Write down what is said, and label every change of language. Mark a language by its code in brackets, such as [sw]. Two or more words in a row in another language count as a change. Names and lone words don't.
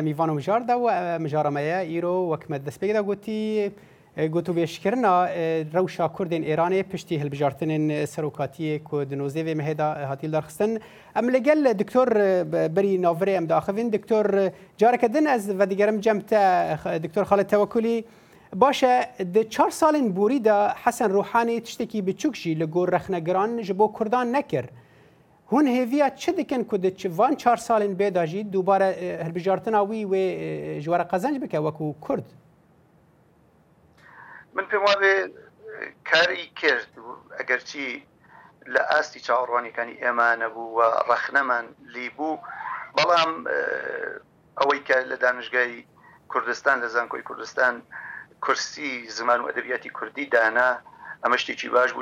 [ku] میوان و مژاردا و مژارەمەیە ئیرۆ وەکمە دەستپێکدا گوتو بێشکردنا ڕەوشا کوردên ئێرانê پشتی هەڵبژارتنên سەرۆکاتiyê ku di nozêvê me hêda hatî darxistin. Em li gel diktor berî navirê em daxivin diktor careke din ez vedigerim cem te diktor Xalid Tewekkulî baş e di 4 salên borî da Hesen Ruhanî tiştekî biçûk jî li gor rexnegiran ji bo Kurdan nekir. Hûn hêviya çi dikin ku di van 4 salên bêda jî dubare hilbijartina wî wê ji were qezenc bike wekû Kurd? [ckb] من پێم وابێ کاری کرد ئەگەرچی لە ئاستی چاوەڕوانیەکانی ئێمە نەبوو و ڕەخنەمان لی بوو، بەڵام ئەوەی کە لە دانشگای کوردستان لە زانکۆی کوردستان کورسی زمان و ئەدەبیاتی کوردی دانا ئەمە شتێکی باش بوو.